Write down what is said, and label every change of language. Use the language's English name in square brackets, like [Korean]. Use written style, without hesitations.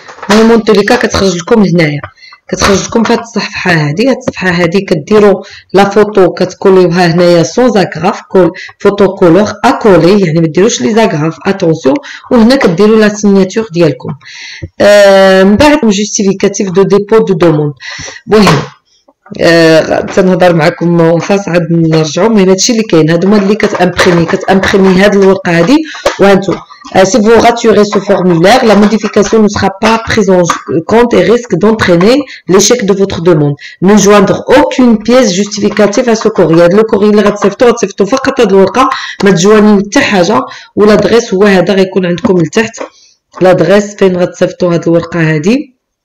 [Arabic] المهم توليكا كتخرج لكم هنايا كتخرج لكم في هاد الصفحه هادي كديروا لا فوتو كتكوليوها هنايا [French] سون زاغراف فوتو كولور اكولي، [Arabic] يعني ما ديروش لي زاغراف اتونسيون. وهنا كديروا لا سيناتور ديالكم. من بعد [French] جوستيفيكاتيف دو ديبو دو دوموند. [Arabic] المهم تنهضر معكم ونفاس عاد نرجعوا. المهم هادشي اللي كاين هادو هما اللي كتامبريمي هاد الورقه هادي وانتو. [French] Si vous raturez ce formulaire, la modification ne sera pas prise en compte et risque d'entraîner l'échec de votre demande. Ne joindre aucune pièce justificative à ce courrier. Le courrier [Arabic] اللي غتصيفطو فقط هاد الورقه، ما تجواني حتى حاجه. والادريس هو هذا غيكون عندكم لتحت. الادريس فين غتصيفطوا هاد الورقه هادي